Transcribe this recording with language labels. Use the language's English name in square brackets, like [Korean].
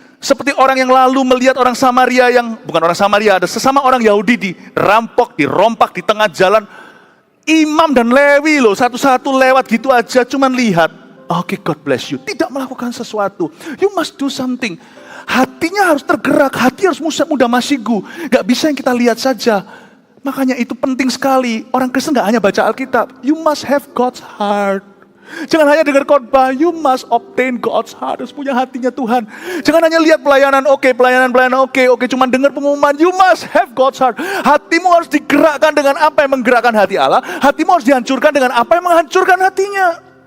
[Indonesian] Seperti orang yang lalu melihat orang Samaria bukan orang Samaria, ada sesama orang Yahudi dirampok, dirompak di tengah jalan. Imam dan Lewi loh, satu-satu lewat gitu aja, cuman lihat. Oke, [English] God bless you. [Indonesian] Tidak melakukan sesuatu. [English] You must do something. [Indonesian] Hatinya harus tergerak, hati harus mudah masigu. Gak bisa yang kita lihat saja. Makanya itu penting sekali. Orang Kristen gak hanya baca Alkitab. [English] You must have God's heart. [Indonesian] Jangan hanya dengar khotbah, [English] you must obtain God's heart. [Indonesian] Harus punya hatinya Tuhan. Jangan hanya lihat pelayanan oke, cuman dengar pengumuman. [English] You must have God's heart. [Indonesian] Hatimu harus digerakkan dengan apa yang menggerakkan hati Allah. Hatimu harus dihancurkan dengan apa yang menghancurkan hatinya.